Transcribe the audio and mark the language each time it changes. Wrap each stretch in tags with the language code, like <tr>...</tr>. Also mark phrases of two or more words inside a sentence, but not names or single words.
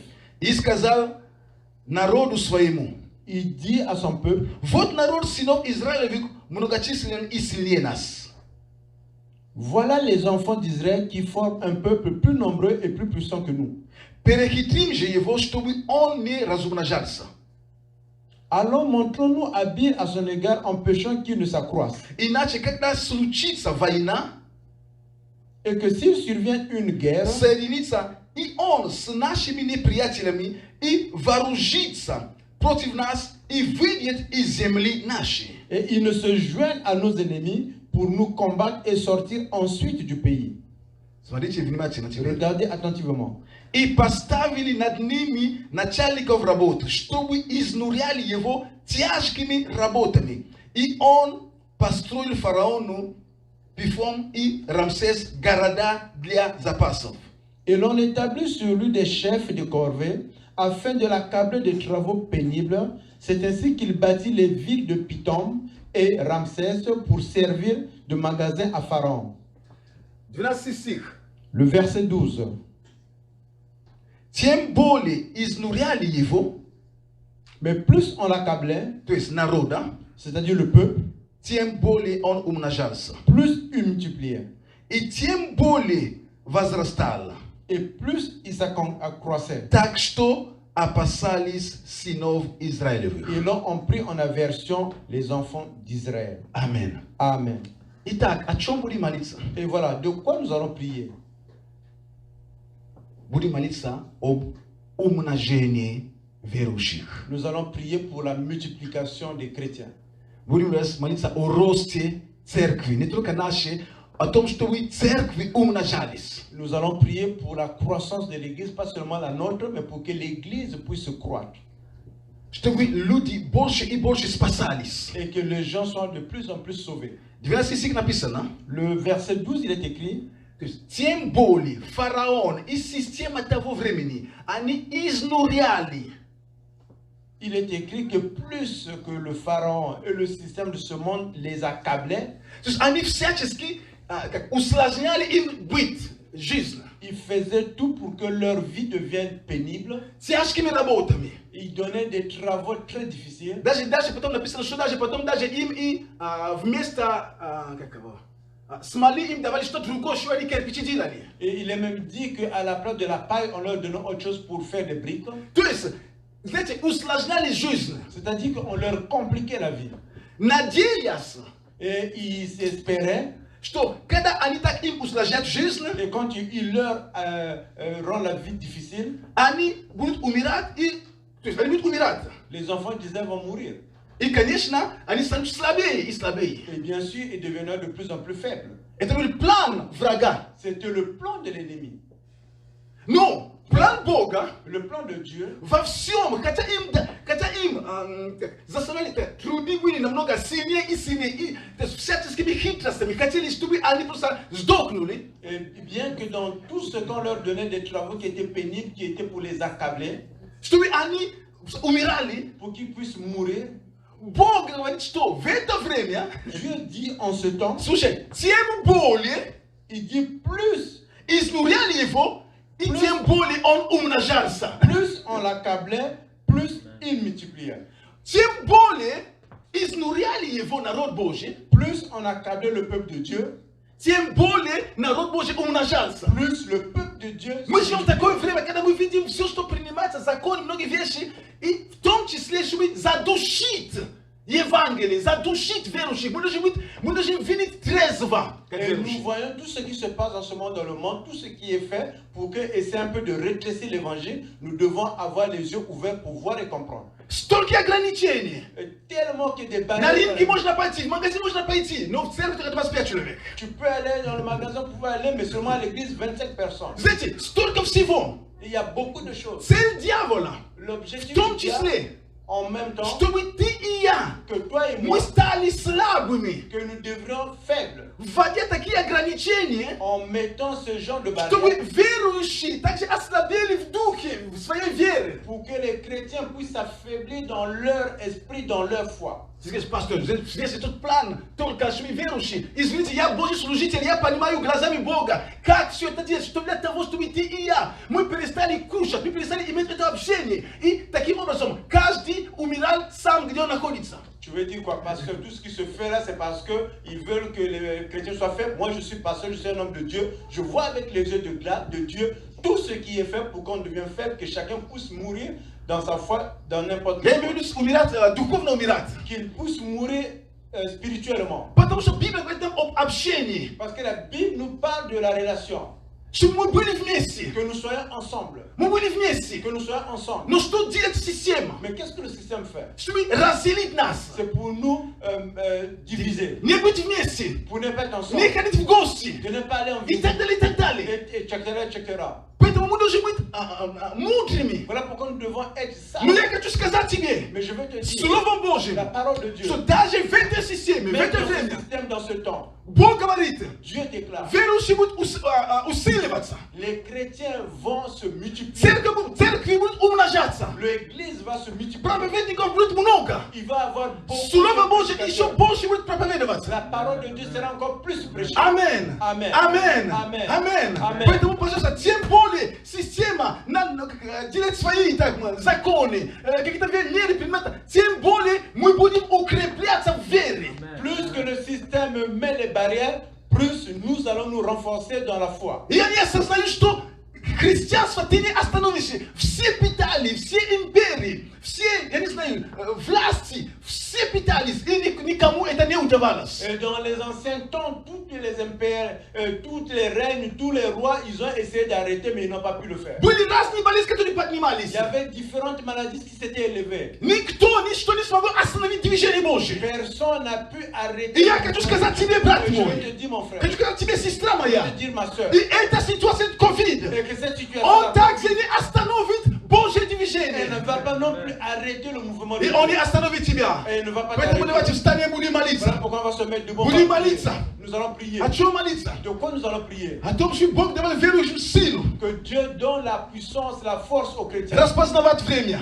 <ru>И сказал народу своему:</ru> <fr>Il dit à son peuple,</fr> <ru>вот народ сынов Израилевых многочислен и сильнее нас.</ru> <fr>voilà les enfants d'Israël qui forment un peuple plus nombreux et plus puissant que nous.</fr> <ru>Перехитрим же его, чтобы он не размножался.</ru> <fr>Allons, montrons-nous habiles à son égard, empêchant qu'il ne s'accroisse.</fr> <ru>Иначе, когда случится война,</ru> <fr>Et que s'il survient une guerre,</fr> <ru>соединится и он с нашими неприятелями и вооружится против нас и выйдет из земли нашей.</ru> <fr>et il ne se joigne à nos ennemis pour nous combattre et sortir ensuite du pays.</fr> <ru>Смотрите внимательно теперь.</ru> <fr>Regardez attentivement.</fr> <ru>И поставили над ними начальников работ, чтобы изнуряли его тяжкими работами. И он построил фараону Пифом и Рамсес города для запасов.</ru> <fr>Et l'on établit sur lui des chefs de corvée afin de l'accabler de travaux pénibles. C'est ainsi qu'il bâtit les villes de Pithom et Ramsès pour servir de magasin à Pharaon.</fr> <ru>12 стих.</ru> <fr>Le verset 12.</fr> <ru>Тем более изнуряли его,</ru> <fr>Mais plus on l'accablait,</fr> <ru>то есть народа,</ru> <fr>c'est-à-dire le peuple,</fr> <ru>тем более он умножался.</ru> <fr>plus il multipliait.</fr> <ru>И тем более возрастал.</ru> <fr>Et plus il s'accroissait.</fr> <ru>Так что опасались сынов Израилевых.</ru> <fr>Et l'on ont pris en aversion les enfants d'Israël.</fr> <ru>Amen.</ru> <fr>Amen.</fr> <ru>Итак, о чем будем молиться?</ru> <fr>Et voilà, de quoi nous allons prier?</fr> <ru>Будем молиться об умножении верующих.</ru> <fr>Nous allons prier pour la multiplication des chrétiens.</fr> <ru>Будем молиться о росте церкви, не только нашей, о том, чтобы церкви умножались.</ru> <fr>Nous allons prier pour la croissance de l'Église, pas seulement la nôtre, mais pour que l'Église puisse croître.</fr> <ru>Чтобы люди больше и больше спасались.</ru> <fr>Et que les gens soient de plus en plus sauvés.</fr> <ru>12 стих написано.</ru> <fr>Le verset 12, il est écrit:</fr> <ru>Тем более фараон и система того времени, они изнуряли.</ru> <fr>Il est écrit que plus que le pharaon et le système de ce monde les accablaient,</fr> <ru>То есть они всячески усложняли им быт, жизнь.</ru> <fr>ils faisaient tout pour que leur vie devienne pénible.</fr> <ru>Тяжкими работами.</ru> <fr>Ils donnaient des travaux très difficiles.</fr> <ru>Даже потом написано, что даже потом даже им и вместо смоли им давали что-то другое, что они кирпичи делали.</ru> <fr>Et il est même dit qu'à la place de la paille, on leur donnait autre chose pour faire des briques.</fr> <ru>То есть, знаете, усложняли жизнь.</ru> <fr>C'est-à-dire qu'on leur compliquait la vie.</fr> <ru>Надеясь,</ru> <fr>Et ils espéraient,</fr> <ru>что когда они так им усложняют жизнь,</ru> <fr>et quand il leur rend la vie difficile,</fr> <ru>они будут умирать, то есть они будут умирать.</ru> <fr>les enfants d'Israël vont mourir.</fr> <ru>И, конечно, они станут слабее и слабее.</ru> <fr>Et bien sûr, ils devenaient de plus en plus faibles.</fr> <ru>Это был план врага.</ru> <fr>C'était le plan de l'ennemi.</fr> <ru>Но план Бога</ru> <fr>Le plan de Dieu,</fr> <ru>во всем, хотя им заставляли труды были намного сильнее и сильнее, и всяческими хитростями хотели, чтобы они просто сдохнули.</ru> <fr>et bien que dans tout ce qu'on leur donnait des travaux qui étaient pénibles, qui étaient pour les accabler,</fr> <ru>Чтобы они умирали.</ru> <fr>pour qu'ils puissent mourir.</fr> <ru>Бог говорит, что в это время,</ru> <fr>Dieu dit en ce temps,</fr> <ru>слушай, тем более</ru> <fr>il dit plus</fr> <ru>изнуряли его, и тем более он умножался.</ru> <fr>plus on l'accablait, plus il multipliait.</fr> <ru>Тем более изнуряли его народ Божий,</ru> <fr>Plus on accablait le peuple de Dieu,</fr> <ru>тем более народ Божий умножался.</ru> <fr>plus le peuple de Dieu.</fr> <ru>Мы живем в такое время, когда мы видим все, что принимается, законы, многие вещи, и в том числе, чтобы задушить Евангелие, задушить верующих. Мы должны видеть трезво.</ru> <fr>Et nous voyons tout ce qui se passe en ce moment dans le monde, tout ce qui est fait pour essayer un peu de rétrécir l'évangile. Nous devons avoir les yeux ouverts pour voir et comprendre.</fr> <ru>Столько ограничений.</ru> <fr>Tellement qu'il y a des</fr> <ru>На рынке</ru> <fr>barrières.</fr> <ru>можно пойти, в магазин можно пойти, но в церковь только 25 человек.</ru> <fr>Tu peux aller dans le magasin, vous pouvez aller, mais seulement à l'église, 25 personnes.</fr> <ru>Знаете, столько всего.</ru> <fr>Il y a beaucoup de choses.</fr> <ru>Цель дьявола, в</ru> <fr>L'objectif</fr> <ru>том</ru> <fr>du diable,</fr> <ru>числе,</ru> <fr>en même temps,</fr> <ru>чтобы ты и я,</ru> <fr>que toi et moi,</fr> <ru>мы стали слабыми,</ru> <fr>que nous devrions faibles,</fr> <ru>вводя такие ограничения,</ru> <fr>en mettant ce genre de</fr> <ru>чтобы</ru> <fr>barrières,</fr> <ru>верующие также ослабели в духе, в своей вере.</ru> <fr>pour que les chrétiens puissent s'affaiblir dans leur esprit, dans leur foi.</fr> <ru>Ты скажешь, пастор, здесь этот план только чтобы верующие. Извините, я Божий служитель, я понимаю глазами Бога, как все это делать, что для того, чтобы ты и я, мы перестали кушать, мы перестали иметь это общение. И таким образом, каждый умирал сам, где он находится.</ru> <fr>Tu veux dire quoi? Parce que tout ce qui se fait là, c'est parce qu'ils veulent que les chrétiens soient faibles. Moi, je suis pasteur, je suis un homme de Dieu. Je vois avec les yeux de glace de Dieu tout ce qui est fait pour qu'on devienne faible, que chacun puisse mourir dans sa foi, dans n'importe</fr> <ru>Я</ru> <fr>quel</fr> <ru>имею в виду умирать, духовно умирать.</ru> <fr>qu'il puisse mourir spirituellement.</fr> <ru>Потому что Библия говорит нам об общении.</ru> <fr>Parce que la Bible nous parle de la relation.</fr> <ru>Чтобы мы были вместе.</ru> <fr>Que nous soyons ensemble.</fr> <ru>Мы были вместе.</ru> <fr>Que nous soyons ensemble.</fr> <ru>Но что делает система?</ru> <fr>Mais qu'est-ce que le système fait?</fr> <ru>Чтобы разделить нас.</ru> <fr>C'est pour nous diviser.</fr> <ru>Не быть вместе.</ru> <fr>Pour ne pas être ensemble.</fr> <ru>Не ходить в гости.</ru> <fr>De ne pas aller en</fr> <ru>И</ru> <fr>visite.</fr> <ru>так далее, и так далее.</ru> <fr>Et etc. etc.</fr> <ru>Поэтому мы должны быть мудрыми.</ru> <fr>Voilà pourquoi nous devons être</fr> <ru>Но</ru> <fr>sages.</fr> <ru>я хочу сказать тебе,</ru> <fr>Mais je veux te dire,</fr> <ru>Словом Божьим,</ru> <fr>la parole de Dieu,</fr> <ru>что даже в этой системе, в</ru> <fr>même</fr> <ru>это</ru> <fr>dans ce</fr> <ru>время,</ru> <fr>système, dans ce temps,</fr> <ru>Бог говорит,</ru> <fr>Dieu déclare,</fr> <ru>верующие будут усиливаться.</ru> <fr>les chrétiens vont se multiplier.</fr> <ru>Церкви будут умножаться.</ru> <fr>L'église va se multiplier.</fr> <ru>Проповедников будет много.</ru> <fr>Il va avoir beaucoup</fr> <ru>Слово</ru> <fr>de</fr> <ru>Божье</ru> <fr>prédicateurs.</fr> <ru>еще больше будет проповедоваться.</ru> <fr>La parole de Dieu sera encore plus prêchée.</fr> <ru>Амен.</ru> <fr>Amen.</fr> <ru>Амен.</ru> <fr>Amen.</fr> <ru>Амен.</ru> <fr>Amen.</fr> <ru>Поэтому, пожалуйста, тем более система делает свои законы, какие-то веры принимать, тем более мы будем укрепляться в вере.</ru> <fr>Plus que le système met les barrières, plus nous allons nous renforcer dans la foi.</fr> <ru>И они осознают, что христианство ты не остановишься. Все питали, все империи, все, я не знаю, власти, все питались, и никому это не удавалось.</ru> <fr>Et dans les anciens temps, tous les impères, tous les règnes, tous les rois, ils ont essayé d'arrêter, mais ils n'ont pas pu le faire.</fr> <ru>Были разные болезни, которые</ru> <fr>Il</fr> <ru>поднимались.</ru> <fr>y avait différentes maladies qui s'étaient élevées.</fr> <ru>Никто, ничто не смогло остановить движение Божье.</ru> <fr>Personne n'a pu arrêter.</fr> <ru>И я хочу сказать тебе, брат</ru> <fr>Je</fr> <ru>мой,</ru> <fr>vais te dire, mon frère.</fr> <ru>хочу сказать тебе, сестра</ru> <fr>Je</fr> <ru>моя,</ru> <fr>vais te dire, ma soeur.</fr> <ru>и эта ситуация COVID,</ru> <fr>Et que cette situation</fr> <ru>он также не остановит Божье</ru> <fr>elle</fr> <ru>движение.</ru> <fr>ne va pas non plus arrêter le mouvement de</fr> <ru>И он не остановит тебя.</ru> <fr>Et elle ne va pas</fr> <ru>Поэтому давайте</ru> <fr>t'arrêter.</fr> <ru>встанем и будем</ru> <fr>Voilà</fr> <ru>молиться.</ru> <fr>pourquoi on va se mettre debout.</fr> <ru>Будем молиться.</ru> <fr>Nous allons prier.</fr> <ru>О чем молиться?</ru> <fr>De quoi nous allons prier?</fr> <ru>О том, что Бог давал верующим силу</ru> <fr>Que Dieu donne la puissance, la force aux chrétiens.</fr> <ru>распознавать время,</ru>